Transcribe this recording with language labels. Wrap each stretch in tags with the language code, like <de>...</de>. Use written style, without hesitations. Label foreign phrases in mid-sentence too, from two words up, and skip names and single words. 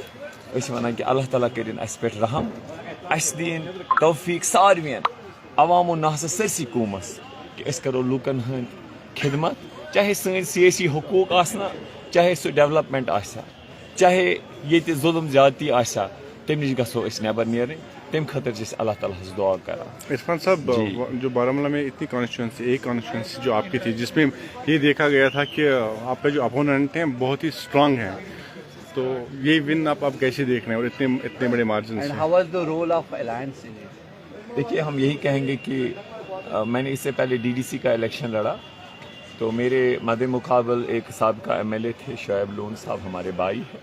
<ks>اس ونان کہ اللہ تعالیٰ کرن اس پہ رحم, اس دین توفیق ساروین عوام و ناس سرسی قومس کہ اس کرو لوکن ہند خدمت, چاہے سن سیاسی حقوق آسنا, چاہے سو ڈیولپمنٹ آسا, چاہے یہ ظلم زیادتی آسا, تم نش گھو اس نبر نیرن. تم خاطر اللہ تعالیٰ دعا کران.</ks> <ur>عرفان صاحب جو بارہمولہ میں اتنی کانسٹیچوئنسی ایک کانسٹیچوئنسی جو آپ کی تھی جس میں یہ دیکھا گیا تھا کہ آپ کا جو اپوننٹ ہیں بہت ہی اسٹرانگ ہیں, تو یہ ون آپ کیسے دیکھ رہے ہیں اور اتنے بڑے مارجن سے؟ دیکھیے ہم یہی کہیں گے کہ میں نے اس سے پہلے ڈی ڈی سی کا الیکشن لڑا, تو میرے مد مقابل ایک سابقہ ایم ایل اے تھے شعیب لون صاحب, ہمارے بھائی ہیں.</ur>